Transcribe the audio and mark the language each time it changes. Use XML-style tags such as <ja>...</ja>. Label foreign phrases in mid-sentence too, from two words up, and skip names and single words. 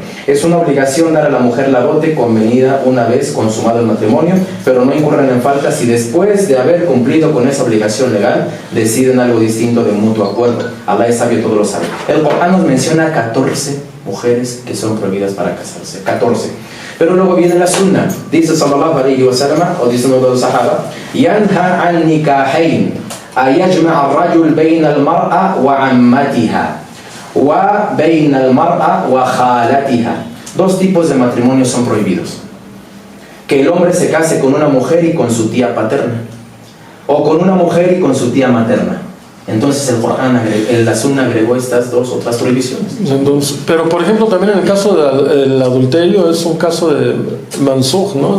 <es>Es una obligación dar a la mujer la dote convenida una vez consumado el matrimonio, pero no incurren en falta si después de haber cumplido con esa obligación legal deciden algo distinto de mutuo acuerdo. Allah es sabio, todo lo sabe. El Corán nos menciona 14 mujeres que son prohibidas para casarse, 14. Pero luego viene la sunna. Dice</es> <ar>صلى الله عليه وسلم,</ar> <es>o dice uno de los</es> <ar>الصحابة: ينهى عن نكاحين أن يجمع الرجل بين المرأة وعمتها وبين المرأة وخالتها.</ar> <es>Dos tipos de matrimonios son prohibidos: que el hombre se case con una mujer y con su tía paterna, o con una mujer y con su tía materna. Entonces el Corán, la sunna agregó estas dos otras prohibiciones. Entonces, pero por ejemplo también en el caso del adulterio es un caso de mansukh, ¿no?</es>